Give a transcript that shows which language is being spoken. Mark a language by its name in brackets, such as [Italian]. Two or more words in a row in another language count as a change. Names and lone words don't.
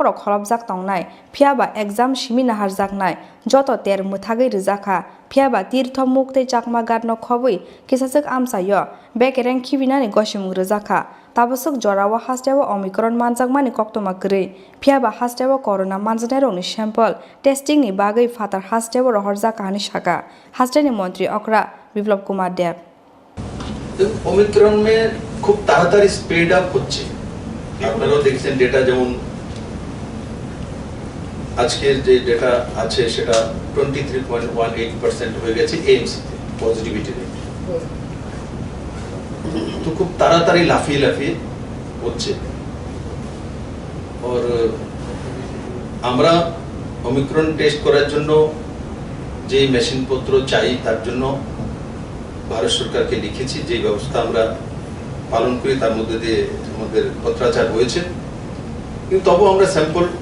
[Kok Borok] रक खलबजाक तंनाय फियाबा एग्जाम सिमि नाहार जाकनाय जत तेर मुथागै रोजाखा फियाबा तीर्थ मुक्तै चाकमा गादनो खबै किसासक आमसायो बेकेरें खिबिनानि गसिमुं रोजाखा ताबसक जराव हास्टेव ओमिक्रन मानजाकमानि कक्तमा ग्रै फियाबा हास्टेव करना मानजानायरंनि सैम्पल टेस्टिंनि बागै फातार हास्टेव रहरजाकानि साका हास्टेनि मन्त्रि अक्रा बिप्लब कुमार देव [Bangla] ओमिक्रन में খুব তাড়াতাড়ি [English] speed up [Bangla] হচ্ছে আপনারাও দেখছেন ডেটা যেমন আজকের যে ডেটা আছে সেটা 23.18% হয়ে গেছে এএমসি তে [English] positivity rate [Bangla] তো খুব তাড়াতাড়ি লাফিয়ে লাফিয়ে হচ্ছে আর আমরা ওমিক্রন টেস্ট করার জন্য যে মেশিন পত্র চাই তার জন্য ভারত সরকারকে লিখেছি যে ব্যবস্থা আমরা পালন করি তার মধ্যে দিয়ে আমাদের পত্রাচার হয়েছে কিন্তু তবু আমরা স্যাম্পল